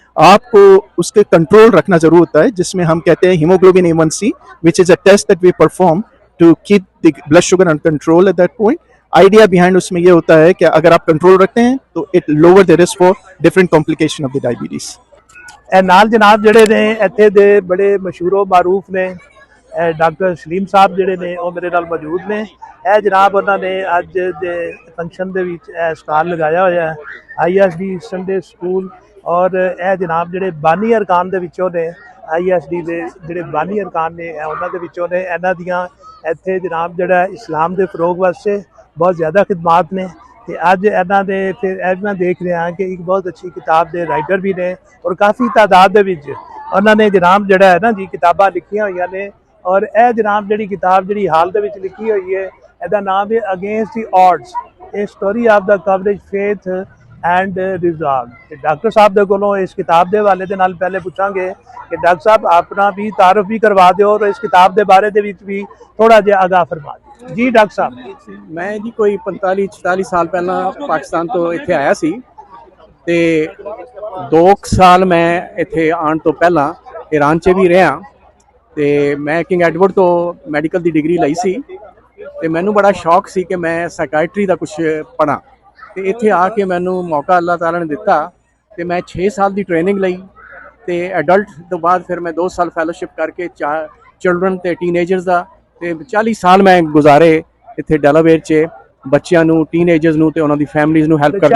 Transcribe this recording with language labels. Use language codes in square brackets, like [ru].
[ur] आपको उसके कंट्रोल रखना जरूर होता है जिसमें हम कहते हैं [en] Haemoglobin A1C which is a test that we perform to keep the blood sugar under control at that point. [ur] Idea behind उसमें ये होता है कि अगर आप कंट्रोल रखते हैं तो [en] It lower the risk for different complication of the diabetes. [pa] नाल जनाब ਜਿਹੜੇ ਨੇ ਇੱਥੇ ਦੇ बड़े मशहूरो मारूफ ने डॉक्टर सलीम साहब ਜਿਹੜੇ ਨੇ ਉਹ ਮੇਰੇ ਨਾਲ ਮੌਜੂਦ ਨੇ। ਇਹ ਜਨਾਬ ਉਹਨਾਂ ਨੇ ਅੱਜ ਦੇ ਫੰਕਸ਼ਨ ਦੇ ਵਿੱਚ ਇਹ ਸਟਾਲ ਲਗਾਇਆ ਹੋਇਆ ਹੈ ISD ਸੰਡੇ ਸਕੂਲ ਔਰ ਇਹ ਜਨਾਬ ਜਿਹੜੇ ਬਾਨੀ ਅਰਕਾਨ ਦੇ ਵਿੱਚੋਂ ਨੇ ISD ਦੇ ਜਿਹੜੇ ਬਾਨੀ ਅਰਕਾਨ ਨੇ ਉਹਨਾਂ ਦੇ ਵਿੱਚੋਂ ਨੇ। ਇਹਨਾਂ ਦੀਆਂ ਇੱਥੇ ਜਨਾਬ ਜਿਹੜਾ ਇਸਲਾਮ ਦੇ ਫਰੋਗ ਵਾਸਤੇ ਬਹੁਤ ਜ਼ਿਆਦਾ ਖਿਦਮਾਤ ਨੇ ਤੇ ਅੱਜ ਇਹਨਾਂ ਦੇ ਫਿਰ ਇਹ ਮੈਂ ਦੇਖ ਰਿਹਾ ਕਿ ਇੱਕ ਬਹੁਤ ਅੱਛੀ ਕਿਤਾਬ ਦੇ ਰਾਈਟਰ ਵੀ ਨੇ ਔਰ ਕਾਫੀ ਤਾਦਾਦ ਦੇ ਵਿੱਚ ਉਹਨਾਂ ਨੇ ਜਨਾਬ ਜਿਹੜਾ ਹੈ ਨਾ ਜੀ ਕਿਤਾਬਾਂ ਲਿਖੀਆਂ ਹੋਈਆਂ ਨੇ। ਔਰ ਇਹ ਜਨਾਬ ਜਿਹੜੀ ਕਿਤਾਬ ਜਿਹੜੀ ਹਾਲ ਦੇ ਵਿੱਚ ਲਿਖੀ ਹੋਈ ਹੈ ਇਹਦਾ ਨਾਮ ਹੈ against ਦੀ odds, a story of the coverage faith and resolve. Doctor साहब दे कोलों इस किताब के हवाले दे नाल पहले पूछांगे कि डॉक्टर साहब अपना भी तारफ भी करवा दो और इस किताब के बारे दे विच भी थोड़ा जिहा आगाह फरमा दो। जी डॉक्टर साहब। मैं जी कोई 45-46 साल पहला पाकिस्तान तो इत्थे आया सी ਤੇ 2 ਸਾਲ ਮੈਂ ਇੱਥੇ ਆਉਣ ਤੋਂ ਪਹਿਲਾਂ ਈਰਾਨ 'ਚ ਵੀ ਰਿਹਾ ਤੇ ਮੈਂ ਕਿੰਗ ਐਡਵਰਡ ਤੋਂ ਮੈਡੀਕਲ ਦੀ ਡਿਗਰੀ ਲਈ ਸੀ ਤੇ ਮੈਨੂੰ ਬੜਾ ਸ਼ੌਕ ਸੀ ਕਿ ਮੈਂ ਸਾਈਕਾਇਟਰੀ ਦਾ ਕੁਝ ਪੜ੍ਹਾਂ ਤੇ ਇੱਥੇ ਆ ਕੇ ਮੈਨੂੰ ਮੌਕਾ ਅੱਲਾਹ ਤਾਲਾ ਨੇ ਦਿੱਤਾ ਤੇ ਮੈਂ 6 ਸਾਲ ਦੀ ਟ੍ਰੇਨਿੰਗ ਲਈ ਤੇ ਐਡਲਟ ਤੋਂ ਬਾਅਦ ਫਿਰ ਮੈਂ 2 ਸਾਲ ਫੈਲੋਸ਼ਿਪ ਕਰਕੇ ਚਿਲਡਰਨ ਤੇ ਟੀਨੇਜਰਸ ਦਾ ਤੇ 40 ਸਾਲ ਮੈਂ ਗੁਜ਼ਾਰੇ ਇੱਥੇ ਡੈਲਾਵੇਅਰ 'ਚ ਬੱਚਿਆਂ ਨੂੰ ਟੀਨੇਜਰਸ ਨੂੰ ਤੇ ਉਹਨਾਂ ਦੀ ਫੈਮਲੀਜ਼ ਨੂੰ ਹੈਲਪ ਕਰਨ